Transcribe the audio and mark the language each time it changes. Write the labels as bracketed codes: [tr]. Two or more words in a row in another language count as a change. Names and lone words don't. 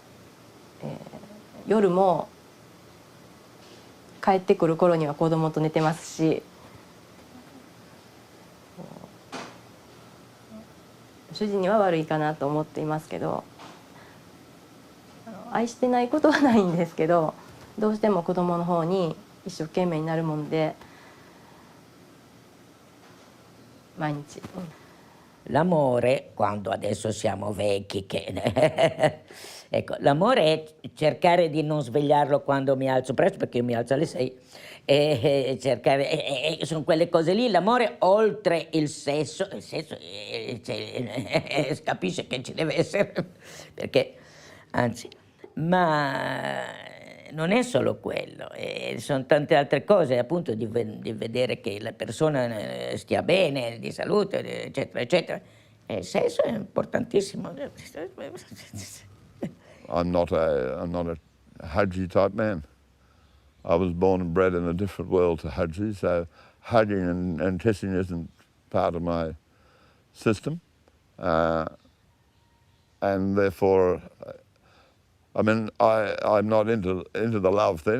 [ja] 夜も帰ってくる頃には子供と寝てますし、主人には悪いかなと思っていますけど、愛してないことはないんですけど、どうしても子供の方に一生懸命になるもんで、毎日。 [it] L'amore, quando adesso siamo vecchi, che ecco, l'amore è cercare di non svegliarlo quando mi alzo presto, perché io mi alzo alle 6, e cercare, sono quelle cose lì. L'amore oltre il sesso capisce che ci deve essere, perché anzi, ma non è solo quello, sono tante altre cose, appunto di vedere che la persona stia bene, di salute, eccetera, eccetera. E il sesso è importantissimo. [en] I'm not a Haji type man. I was born and bred in a different world to Haji, so hugging and kissing isn't part of my system, and therefore, I mean, I'm not into the love thing.